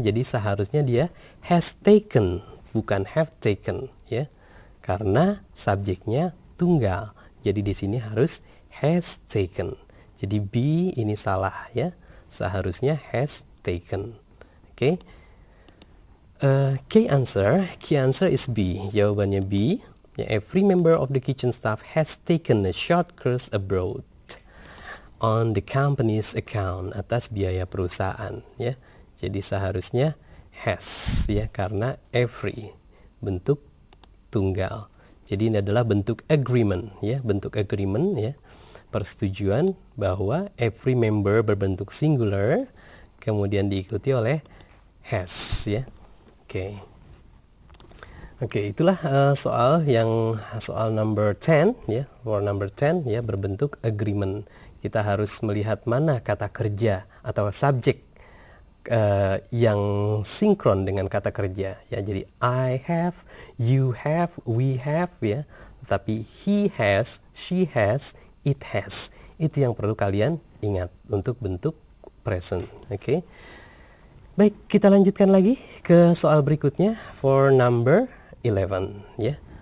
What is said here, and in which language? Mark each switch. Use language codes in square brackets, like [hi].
[id] Jadi seharusnya dia [en] has taken, [id] bukan [en] have taken [id] ya. Karena subjeknya tunggal. Jadi di sini harus [en] has taken. [id] Jadi B ini salah ya. Seharusnya [en] has taken. [id] Oke. [en] Key answer is B. [id] Jawabannya B. [en] Ya, every member of the kitchen staff has taken a short course abroad on the company's account, [id] atas biaya perusahaan ya. Jadi seharusnya has ya, karena every bentuk tunggal. Jadi ini adalah bentuk agreement ya, bentuk agreement ya. Persetujuan bahwa every member berbentuk singular kemudian diikuti oleh has ya. Oke. Oke, itulah soal number 10 ya, [en] for number 10 [id] ya, berbentuk agreement. Kita harus melihat mana kata kerja atau subjek yang sinkron dengan kata kerja ya. Jadi [en] I have, you have, we have [id] ya. Tapi [en] he has, she has, it has. [id] Itu yang perlu kalian ingat untuk bentuk present. Oke. Baik, kita lanjutkan lagi ke soal berikutnya [en] for number 11 [id] ya.